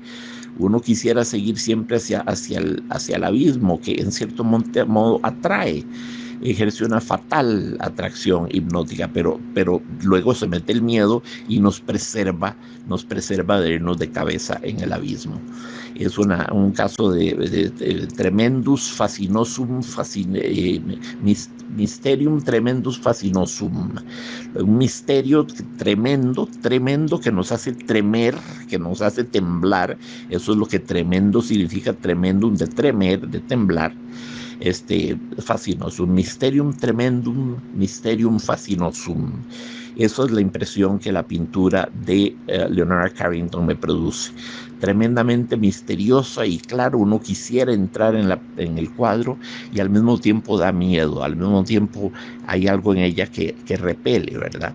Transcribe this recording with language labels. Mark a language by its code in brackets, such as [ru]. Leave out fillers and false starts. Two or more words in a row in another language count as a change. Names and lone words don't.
[es] Uno quisiera seguir siempre hacia el abismo, que en cierto modo atrae, ejerce una fatal atracción hipnótica, pero luego se mete el miedo y nos preserva de irnos de cabeza en el abismo. Es un caso de [la] tremendus fascinosum, mysterium tremendus fascinosum, [es] un misterio tremendo, tremendo, que nos hace tremer, que nos hace temblar. Eso es lo que tremendo significa, tremendum, de tremer, de temblar. [la] Fascinosum, mysterium tremendum, mysterium fascinosum. [es] Eso es la impresión que la pintura de Leonora Carrington me produce. Tremendamente misteriosa y claro, uno quisiera entrar en el cuadro y al mismo tiempo da miedo, al mismo tiempo hay algo en ella que repele, ¿verdad?